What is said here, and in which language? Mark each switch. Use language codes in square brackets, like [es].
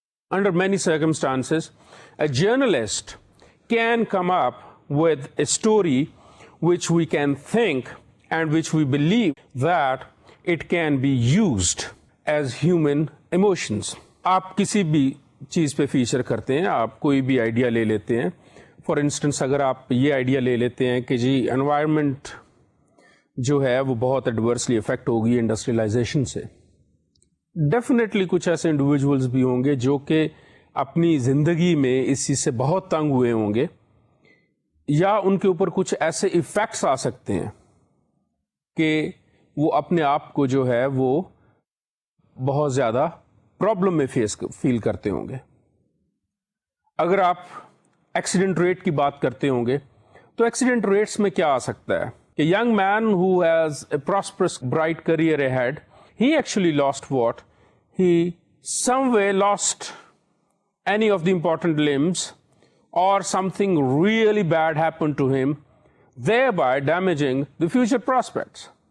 [en] Under many circumstances, a journalist can come up with a story which we can think and which we believe that it can be used as human emotions. [hi] आप किसी भी चीज़ pay feature करते हैं, आप कोई भी idea ले लेते हैं. फॉर इंस्टेंस अगर आप ये आइडिया ले लेते हैं कि जी एनवायरनमेंट जो है वो बहुत एडवर्सली इफेक्ट होगी इंडस्ट्रियलाइजेशन से, डेफिनेटली कुछ ऐसे इंडिविजुअल्स भी होंगे जो कि अपनी ज़िंदगी में इस चीज़ से बहुत तंग हुए होंगे, या उनके ऊपर कुछ ऐसे इफ़ेक्ट्स आ सकते हैं कि वो अपने आप को जो है वो बहुत ज़्यादा प्रॉब्लम में फील करते होंगे. अगर आप एक्सीडेंट रेट की बात करते होंगे तो एक्सीडेंट रेट्स में क्या आ सकता है? [en] A young man who has a prosperous, bright career ahead, he actually lost what? He some way lost any of the important limbs, or something really bad happened to him, thereby damaging the future prospects.